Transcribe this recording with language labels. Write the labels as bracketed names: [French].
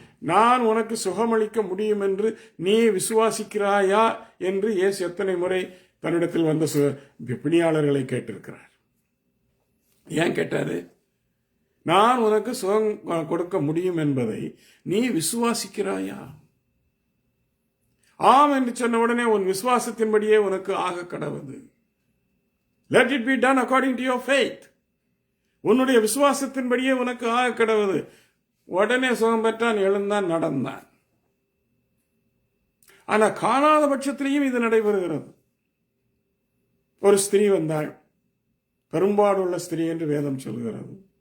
[Tamil] நான் உனக்கு சுகமளிக்க முடியும் என்று நீ விசுவாசிக்கிறாயா என்று இயேசு எத்தனை முறை தன்னிடத்தில் வந்த பிணியாளர்களை கேட்டிருக்கிறார். ஏன் கேட்டாரு? நான் உனக்கு சுகம் கொடுக்க முடியும் என்பதை நீ விசுவாசிக்கிறாயா? ஆம் என்று சொன்ன உடனே உன் விசுவாசத்தின்படியே உனக்கு ஆக கடவுது. [English] Let it be done according to your faith. [Tamil] உன்னுடைய விசுவாசத்தின்படியே உனக்கு ஆக கடவுது. உடனே சுகம் பெற்றான், எழுந்தான், நடந்தான். ஆனா காணாத பட்சத்திலையும் இது நடைபெறுகிறது. ஒரு ஸ்திரீ வந்தாள், பெரும்பாடுள்ள ஸ்திரீ என்று வேதம் சொல்கிறது.